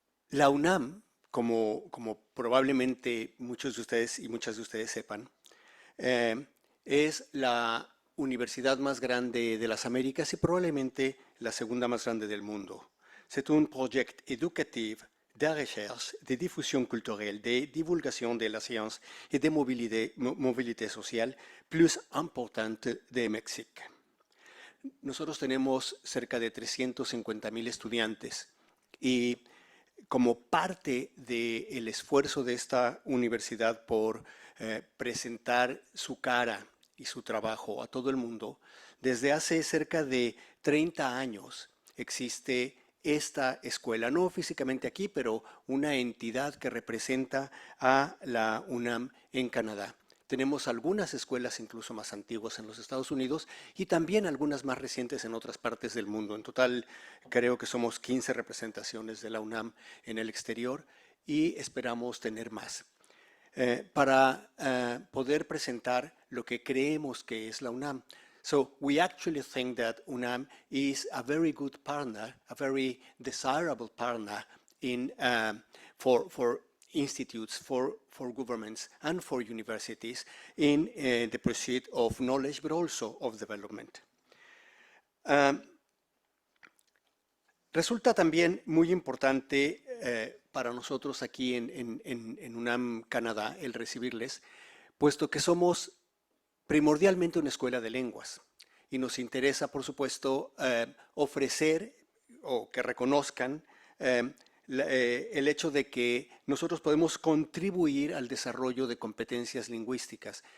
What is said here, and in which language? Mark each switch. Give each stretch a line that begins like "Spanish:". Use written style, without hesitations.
Spanish: La UNAM, como probablemente muchos de ustedes y muchas de ustedes sepan, es la universidad más grande de las Américas y probablemente la segunda más grande del mundo.
French: C'est un projet éducatif de recherche, de diffusion culturelle, de divulgación de la science et de mobilité sociale plus importante de México.
Spanish: Nosotros tenemos cerca de 350,000 estudiantes y como parte del esfuerzo de esta universidad por presentar su cara y su trabajo a todo el mundo, desde hace cerca de 30 años existe esta escuela, no físicamente aquí, pero una entidad que representa a la UNAM en Canadá. Tenemos algunas escuelas incluso más antiguas en los Estados Unidos y también algunas más recientes en otras partes del mundo. En total, creo que somos 15 representaciones de la UNAM en el exterior y esperamos tener más. Para poder presentar lo que creemos que es la UNAM.
English: So we actually think that UNAM is a very good partner, a very desirable partner in, for institutes, for governments and for universities in the pursuit of knowledge, but also of development.
Spanish: Resulta también muy importante para nosotros aquí en UNAM-Canadá el recibirles, puesto que somos primordialmente una escuela de lenguas y nos interesa, por supuesto, ofrecer o que reconozcan el hecho de que nosotros podemos contribuir al desarrollo de competencias lingüísticas.